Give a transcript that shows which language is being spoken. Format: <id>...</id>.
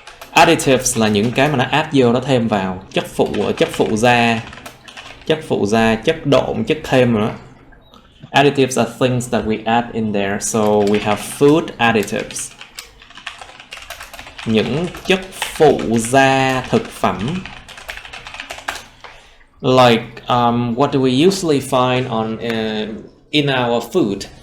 <vi>Additives là những cái mà nó add vô, nó thêm vào, chất phụ gia, chất độn, chất thêm nữa.</vi> <en>Additives are things that we add in there. So we have food additives.</en> <vi>Những chất phụ gia thực phẩm.</vi> <en>Like what do we usually find on in our food?</en>